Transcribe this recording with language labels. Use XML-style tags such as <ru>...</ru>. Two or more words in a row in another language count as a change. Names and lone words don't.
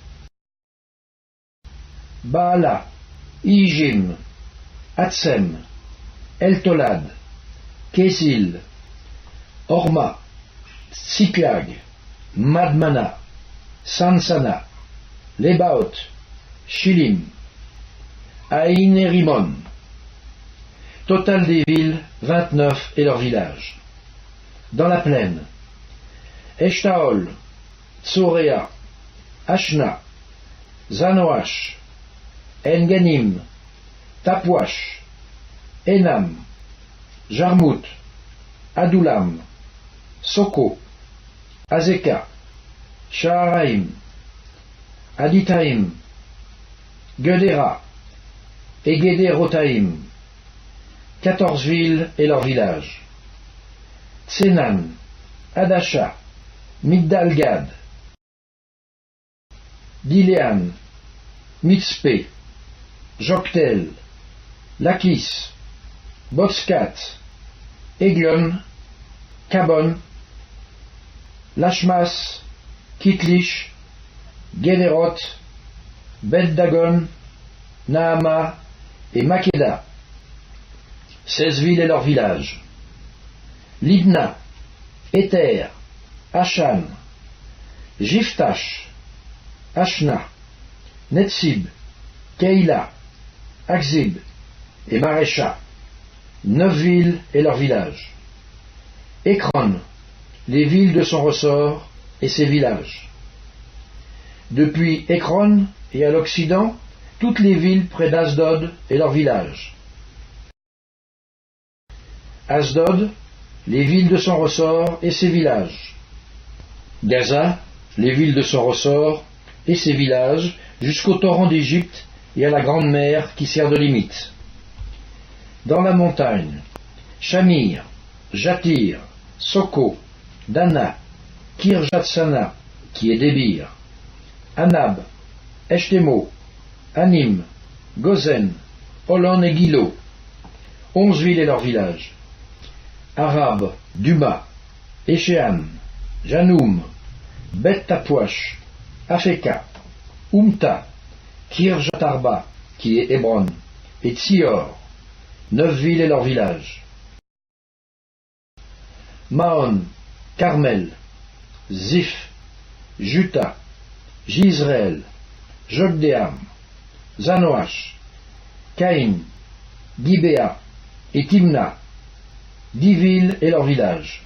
<fr>Baala, Ijim, Hatsem, Eltolad, Késil, Orma, Siklag, Madmana, Sansana, Lebaot, Shilim, Aïn et Rimon. Total des villes, 29 et leurs villages. Dans la plaine, Eshtaol, Tsorea, Ashna, Zanoach, Enganim, Tapwash, Enam, Jarmut, Adulam, Soko, Azeka, Shaharaim, Aditaim, Gedera et Gederotaim, 14 villes et leurs villages. Tsenan, Adasha, Migdalgad, Dilean, Mitzpé, Joktel, Lakis, Botskat, Eglon, Kabon, Lashmas, Kitlish, Gederot, Bet-Dagon, Naama et Makeda, 16 villes et leurs villages. Libna, Éther, Ashan, Jiftash, Ashna, Netsib, Keila, Akzib et Marécha, 9 villes et leurs villages. Ekron, les villes de son ressort et ses villages. Depuis Ekron et à l'Occident, toutes les villes près d'Asdod et leurs villages. Asdod, les villes de son ressort et ses villages. Gaza, les villes de son ressort et ses villages, jusqu'au torrent d'Égypte et à la grande mer qui sert de limite. Dans la montagne, Shamir, Jatir, Soko, Dana, Kirjatsana, qui est Débir, Anab, Eshtemo, Anim, Gozen, Holon et Gilo, 11 villes et leurs villages. Arab, Duma, Échéan, Janoum, Bet Tapouach, Afeka, Umta, Kirjatarba, qui est Hébron, et Tsior, 9 villes et leurs villages. Maon, Carmel, Ziph, Juta, Jisraël, Jokdeam, Zanoach, Caïn, Gibéa et Timna, 10 villes et leurs villages.</fr>